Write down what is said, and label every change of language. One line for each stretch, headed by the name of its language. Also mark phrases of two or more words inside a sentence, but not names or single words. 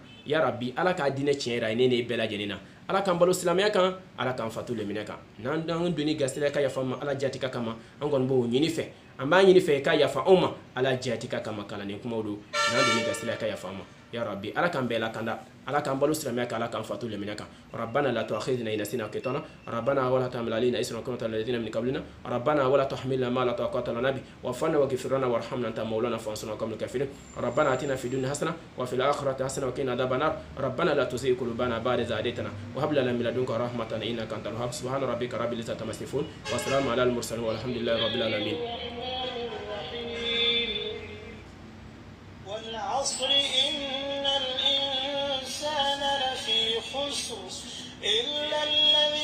Arabic: يا ربي
Bambara: Ala ka dinɛ tiɲɛ yira ne bɛɛ lajɛlen na Ala k'an balo silamɛya kan Ala k'an fatu limaniya kan n'an donni gasila ka yafa ma Ala jati ka kama an kɔni b'o ɲini fɛ an b'a ɲini fɛ ka yafa anw ma Ala jati ka kama kalanden kumaw don n'an donni gasila ka yafa ma ya rabbi Ala k'an bɛɛ lakanda Ala k'an balo silamɛya kan Ala k'an fatu limaniya kan
Arabic: ربنا لا تؤاخذنا إن نسينا أخطأنا ربنا ولا تحمل علينا إصرا كما حملته على الذين من قبلنا ربنا ولا تحملنا ما لا طاقة لنا به واعف عنا واغفر لنا وارحمنا أنت مولانا فانصرنا على القوم الكافرين ربنا آتنا في الدنيا حسنة وفي الآخرة حسنة وقنا عذاب النار ربنا لا تزغ قلوبنا بعد إذ هديتنا وهب لنا من لدنك رحمة إنك أنت الوهاب سبحان ربك رب العزة عما يصفون وسلام على المرسلين والحمد لله رب العالمين والعصر إلا